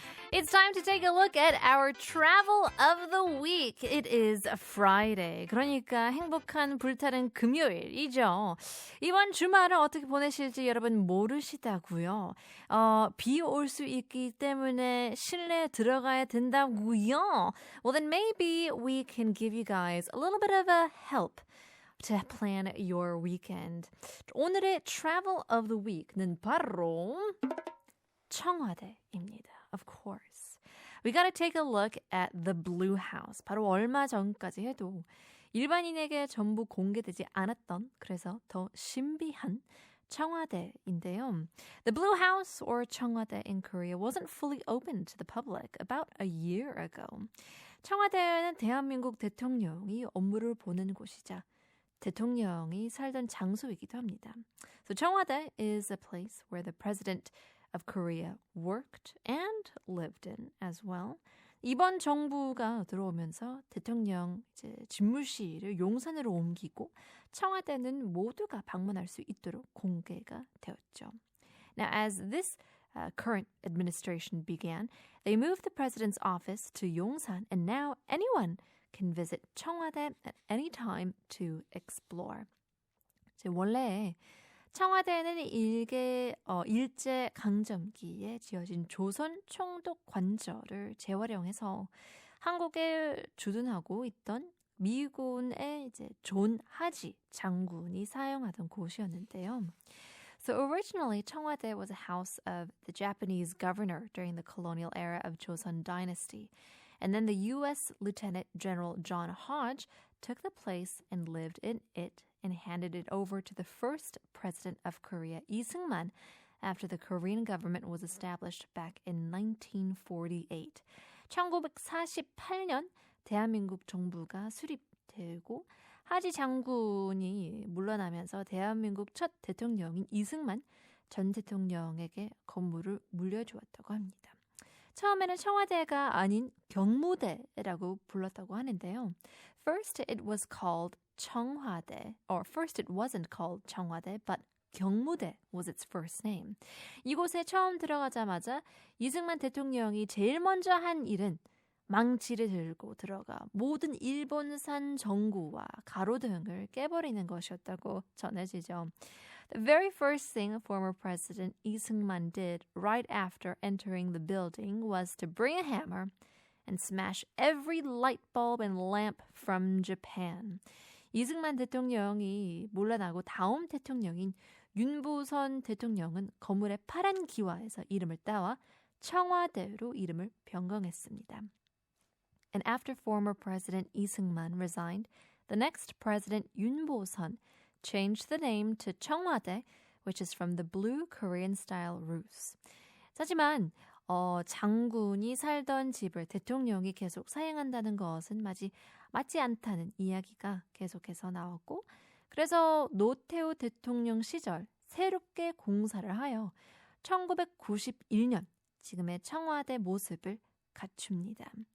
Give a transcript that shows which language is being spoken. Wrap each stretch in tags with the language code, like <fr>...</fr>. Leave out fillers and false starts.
<en>It's time to take a look at our travel of the week. It is a Friday.</en> <ko>그러니까 행복한 불타는 금요일이죠. 이번 주말을 어떻게 보내실지 여러분 모르시다고요. 비 올 수 있기 때문에 실내에 들어가야 된다고요.</ko> <en>Well, then maybe we can give you guys a little bit of a help to plan your weekend.</en> <ko>오늘의 travel of the week는 바로 청와대입니다.</ko> <en>Of course. We gotta take a look at the Blue House.</en> <ko>바로 얼마 전까지 해도 일반인에게 전부 공개되지 않았던 그래서 더 신비한 청와대인데요.</ko> <en>The Blue House or 청와대 in Korea wasn't fully open to the public about a year ago.</en> <ko>청와대는 대한민국 대통령이 업무를 보는 곳이자 대통령이 살던 장소이기도 합니다.</ko> <en>So 청와대 is a place where the president of Korea worked and lived in as well.</en> <ko>이번 정부가 들어오면서 대통령 이제 집무실을 용산으로 옮기고 청와대는 모두가 방문할 수 있도록 공개가 되었죠.</ko> <en>Now, as this current administration began, they moved the president's office to Yongsan, and now anyone can visit 청와대 at any time to explore.</en> <ko>원래 청와대는 일제 강점기에 지어진 조선 총독 관저를 재활용해서 한국에 주둔하고 있던 미군의 이제 존 하지 장군이 사용하던 곳이었는데요.</ko> <en>So originally, 청와대 was a house of the Japanese governor during the colonial era of Joseon Dynasty. And then the U.S. Lieutenant General John Hodge took the place and lived in it and handed it over to the first president of Korea, Lee Seung-man, after the Korean government was established back in 1948.</en> <ko>1948년 대한민국 정부가 수립되고 하지 장군이 물러나면서 대한민국 첫 대통령인 이승만 전 대통령에게 건물을 물려주었다고 합니다. 처음에는 청와대가 아닌 경무대라고 불렀다고 하는데요.</ko> <en>First it was called 청와대, or first it wasn't called 청와대, but 경무대 was its first name.</en> <ko>이곳에 처음 들어가자마자 이승만 대통령이 제일 먼저 한 일은 망치를 들고 들어가 모든 일본산 전구와 가로등을 깨버리는 것이었다고 전해지죠.</ko> <en>The very first thing former President Lee Seung-man did right after entering the building was to bring a hammer and smash every light bulb and lamp from Japan.</en> <ko>이승만 대통령이 물러나고 다음 대통령인 윤보선 대통령은 건물의 파란 기와에서 이름을 따와 청와대로 이름을 변경했습니다.</ko> <en>And after former President Lee Seung-man resigned, the next president Yoon Bo-seon changed the name to 청와대, which is from the blue Korean-style roofs.</en> <ko>하지만 장군이 살던 집을 대통령이 계속 사용한다는 것은 맞지 않다는 이야기가 계속해서 나왔고 그래서 노태우 대통령 시절 새롭게 공사를 하여 1991년 지금의 청와대 모습을 갖춥니다.</ko>